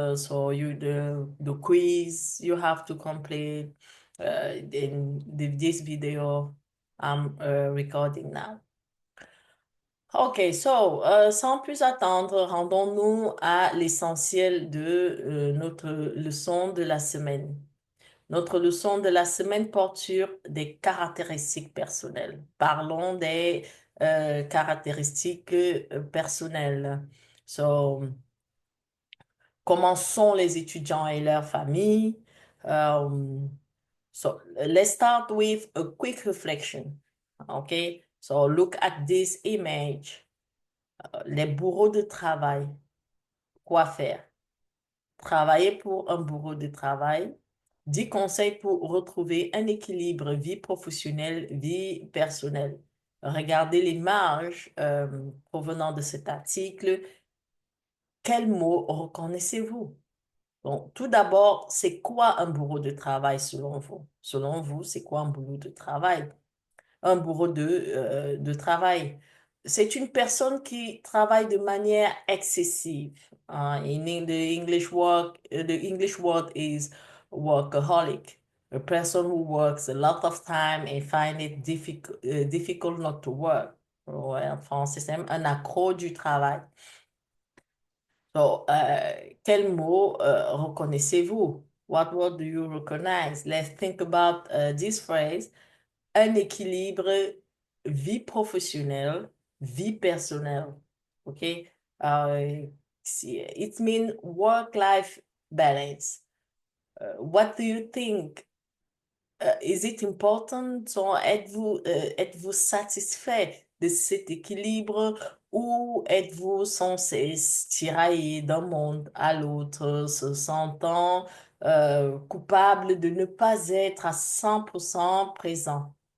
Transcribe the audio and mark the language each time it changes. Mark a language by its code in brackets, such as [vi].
[en] So the quiz you have to complete in this video I'm recording now. [fr] Ok, so sans plus attendre, rendons-nous à l'essentiel de notre leçon de la semaine. Notre leçon de la semaine porte sur des caractéristiques personnelles. Parlons des caractéristiques personnelles. So, comment sont les étudiants et leurs familles? [en] So, let's start with a quick reflection. Okay, so look at this image. [fr] Les bourreaux de travail. Quoi faire? Travailler pour un bourreau de travail. 10 conseils pour retrouver un équilibre vie professionnelle, vie personnelle. Regardez l'image provenant de cet article. Quels mots reconnaissez-vous? Bon, tout d'abord, c'est quoi un bourreau de travail selon vous? Selon vous, c'est quoi un boulot de travail? Un bourreau de travail. C'est une personne qui travaille de manière excessive. [en] The English word is workaholic. A person who works a lot of time and find it difficult not to work. [fr] Ouais, en français, c'est un accro du travail. So, quel mot reconnaissez-vous? [en] What word do you recognize? Let's think about this phrase. [fr] Un équilibre vie professionnelle, vie personnelle. [en] OK? It means work-life balance. What do you think? Is it important? [fr] So, êtes-vous satisfait de cet équilibre ou êtes-vous sans cesse tiraillé d'un monde à l'autre, se sentant coupable de ne pas être à 100% présent?